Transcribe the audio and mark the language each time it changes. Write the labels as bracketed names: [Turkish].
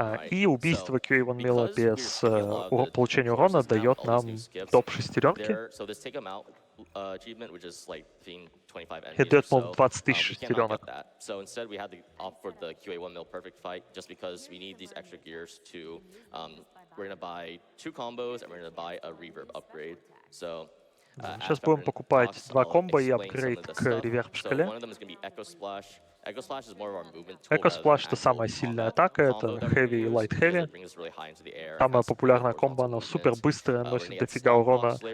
[Russian] И убийство QA1 Мила без получения урона дает нам топ-шестеренки. И дает, по-моему, 20 тысяч шестеренок. [English] So instead, we had to opt for the QA1 mil perfect fight just because we need these extra gears to. We're gonna buy 2 combos and we're gonna buy a reverb upgrade. So. [Russian] Сейчас будем покупать 2 комбо и апгрейд к реверб-шкале. Echo Splash — это самая сильная атака, это Heavy и Light Heavy. Самая популярная комбо, она супер быстрая, носит дофига урона.